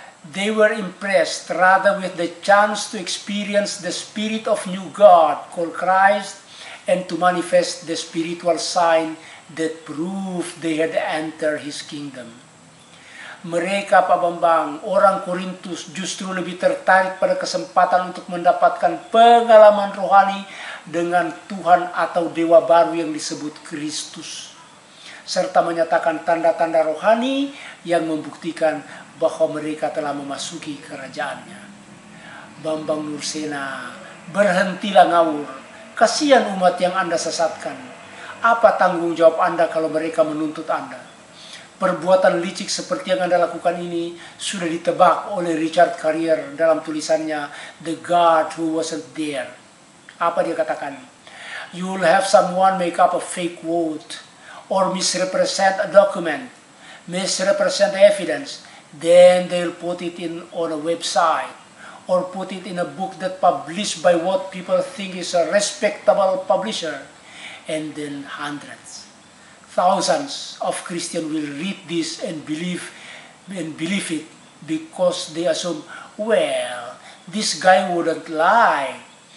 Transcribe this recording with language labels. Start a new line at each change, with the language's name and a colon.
English: They were impressed rather with the chance to experience the spirit of new God called Christ and to manifest the spiritual sign that proved they had entered His kingdom.
Indonesian: Mereka, Pak Bambang, orang Korintus justru lebih tertarik pada kesempatan untuk mendapatkan pengalaman rohani dengan Tuhan atau Dewa baru yang disebut Kristus, serta menyatakan tanda-tanda rohani yang membuktikan bahwa mereka telah memasuki kerajaannya. Bambang Nursena, berhentilah ngawur. Kasihan umat yang Anda sesatkan. Apa tanggung jawab Anda kalau mereka menuntut Anda? Perbuatan licik seperti yang Anda lakukan ini sudah ditebak oleh Richard Carrier dalam tulisannya The God Who Wasn't There. Apa dia katakan?
English: You'll have someone make up a fake vote or misrepresent a document, misrepresent evidence, then they'll put it on a website or put it in a book that published by what people think is a respectable publisher, and then hundreds, thousands of Christians will read this and believe it because they assume, well, this guy wouldn't lie.